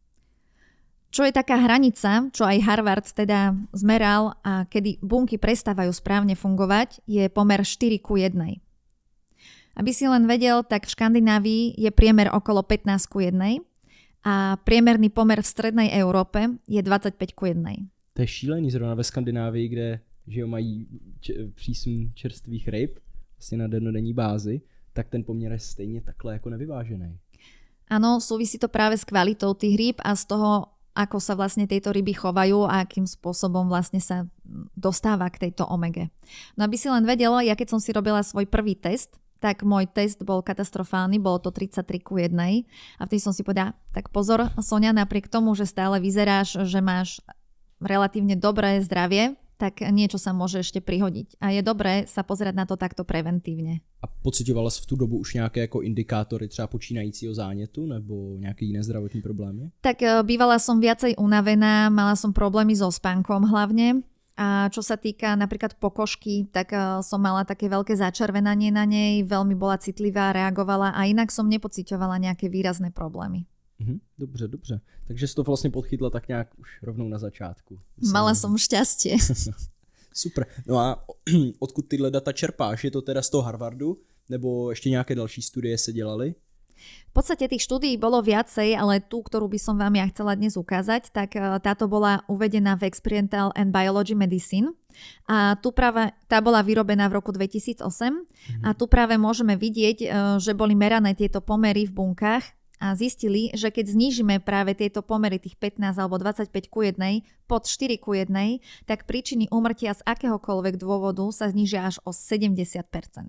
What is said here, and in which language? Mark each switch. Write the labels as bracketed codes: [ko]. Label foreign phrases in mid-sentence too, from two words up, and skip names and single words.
[sk] Čo je taká hranica, čo aj Harvard teda zmeral a kedy bunky prestávajú správne fungovať, je pomer 4:1. Aby si len vedel, tak v Škandinávii je priemer okolo 15:1 a priemerný pomer v strednej Európe je 25:1. [cs] To je šílený zrovna ve Skandinávii, kde že mají přísun čerstvých ryb vlastně na dennodenní bázi, tak ten poměr je stejně takhle jako nevyvážený. [sk] Áno, súvisí to práve s kvalitou tých rýb a z toho, ako sa vlastne tieto ryby chovajú a akým spôsobom vlastne sa dostáva k tejto omege. No aby si len vedela, ja keď som si robila svoj prvý test, tak môj test bol katastrofálny, bolo to 33:1 a vtedy som si povedala, tak pozor Sonia, napriek tomu, že stále vyzeráš, že máš relatívne dobré zdravie, tak niečo sa môže ešte prihodiť. A je dobré sa pozerať na to takto preventívne. [cs] A pocitovala jsi v tu dobu už nějaké jako indikátory třeba počínajícího zánětu nebo nějaké jiné zdravotní problémy? [sk] Tak bývala som viacej unavená, mala som problémy so spánkom hlavne. A čo sa týka napríklad pokožky, tak som mala také veľké začervenanie na nej, veľmi bola citlivá, reagovala a inak som nepociťovala nejaké výrazné problémy. [cs] Dobře. Takže jsi to vlastně podchytla tak nějak už rovnou na začátku. [sk] Mala som šťastie. [cs] Super. No a odkud tyhle data čerpáš? Je to teda z toho Harvardu? Nebo ještě nějaké další studie se dělaly? [sk] V podstate tých štúdií bolo viacej, ale tú, ktorú by som vám ja chcela dnes ukázať, tak táto bola uvedená v Experimental and Biology Medicine a tu práve tá bola vyrobená v roku 2008 a tu práve môžeme vidieť, že boli merané tieto pomery v bunkách a zistili, že keď znížime práve tieto pomery tých 15 alebo 25:1 pod 4:1, tak príčiny úmrtia z akéhokoľvek dôvodu sa znížia až o 70%.